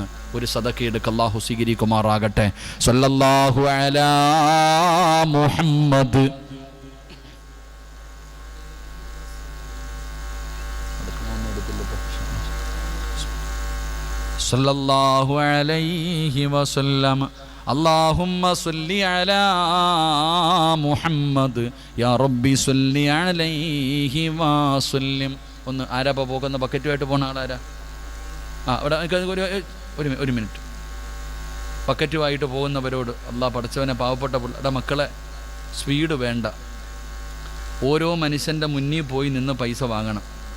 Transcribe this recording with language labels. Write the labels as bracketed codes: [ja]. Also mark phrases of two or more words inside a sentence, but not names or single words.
[ml] ഒരു സദക്കയെടുക്ക്. അല്ലാഹു സ്വീകരിക്കുമാറാകട്ടെ. [ar] صلى الله على محمد. صلى الله عليه وسلم. اللهم صل على محمد يا ربي صل عليه وسلم. [ml] ഒന്ന് ആരാ പോകുന്ന ബക്കറ്റുമായിട്ട് പോണ ആളാരാ? ഇവിടെ ഒരു മിനിറ്റ്. ബക്കറ്റുമായിട്ട് പോകുന്നവരോട് അല്ലാഹ് പഠിച്ചവനെ, പാവപ്പെട്ട പിള്ളേരുടെ മക്കളെ, സ്പീഡ് വേണ്ട. ഓരോ മനുഷ്യൻ്റെ മുന്നിൽ പോയി നിന്ന് പൈസ വാങ്ങണം.